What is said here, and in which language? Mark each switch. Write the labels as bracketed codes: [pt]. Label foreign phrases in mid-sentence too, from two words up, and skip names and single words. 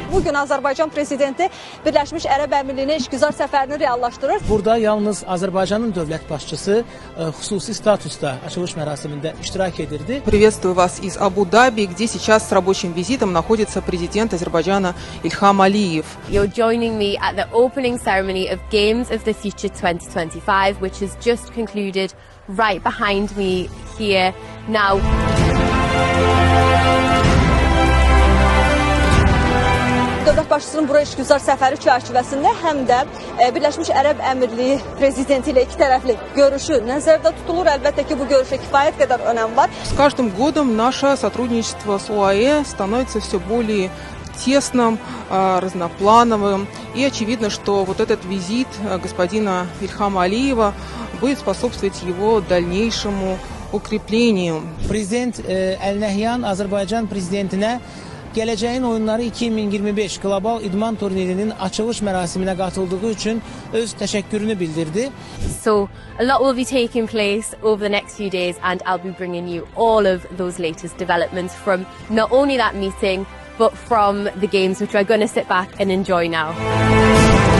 [az] gün Azərbaycan prezidenti Birləşmiş Ərəb Əmirliyinə işgüzar səfərini reallaşdırır. Burada yalnız Azərbaycanın dövlət başçısı xüsusi statusda açılış mərasimində iştirak edirdi. [ru] Приветствую вас из Абу-Даби, где сейчас с рабочим визитом находится президент Азербайджана Ильхам Алиев. [en] You're joining me at the opening ceremony of Games of the Future 2025, which has just concluded right behind me here now. [az] Dövlət başçısının buraya işgüzar səfəri çərçivəsində həm də Birləşmiş Ərəb Əmirliyi prezidenti ilə iki tərəfli görüşü nəzərdə tutulur. Əlbəttə ki, bu görüşə kifayət qədər önəm var. [ru] С каждым годом наше сотрудничество с ОАЭ становится все более тесным, разноплановым. И очевидно, что вот этот визит господина Ильхама Алиева будет способствовать его дальнейшему укреплению. [az] Prezident Əli Nəhyan Azərbaycan prezidentinə gələcəyin oyunları 2025 qlobal idman turnirinin açılış mərasiminə qatıldığı üçün öz təşəkkürünü bildirdi. [en] So a lot will be taking place over the next few days, and I'll be bringing you all of those latest developments from not only that meeting, but from the games, which we're going to sit back and enjoy now.